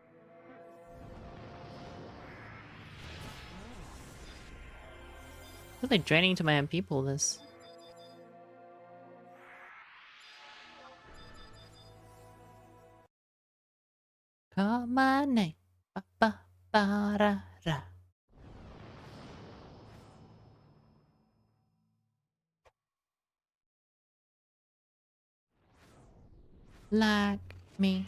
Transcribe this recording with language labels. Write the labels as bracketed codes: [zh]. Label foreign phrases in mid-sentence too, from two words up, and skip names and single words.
[en] Really draining to my MP pool, this. Call my name. Ba ba ba ra ra. Like me.